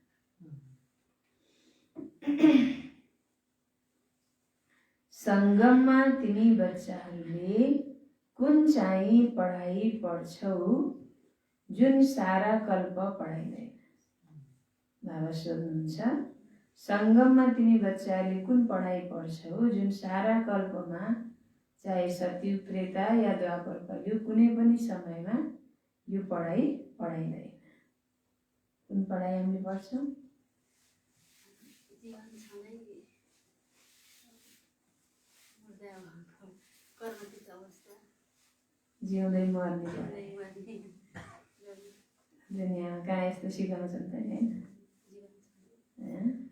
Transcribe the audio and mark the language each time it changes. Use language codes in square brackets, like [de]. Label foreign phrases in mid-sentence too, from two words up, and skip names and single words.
[ne] संगममा तिमी बच्चाहरूले कुन चाहिँ पढाइ पढ्छौ जुन सारा कल्प पढाइँदैन? बाबा सोध्नुहुन्छ, संगममा तिमी बच्चाहरूले कुन पढाइ पढ्छौ जुन सारा कल्पमा, चाहे सतयुग, त्रेता या द्वापर कलयुग, कुनै पनि समयमा यो पढाइ पढाइँदैन? कुन पढाइ हामीले पढ्छौँ? जिउँदै मर्ने पढाइ दुनियाँमा कहाँ यस्तो सिकाउँछन् त नि होइन।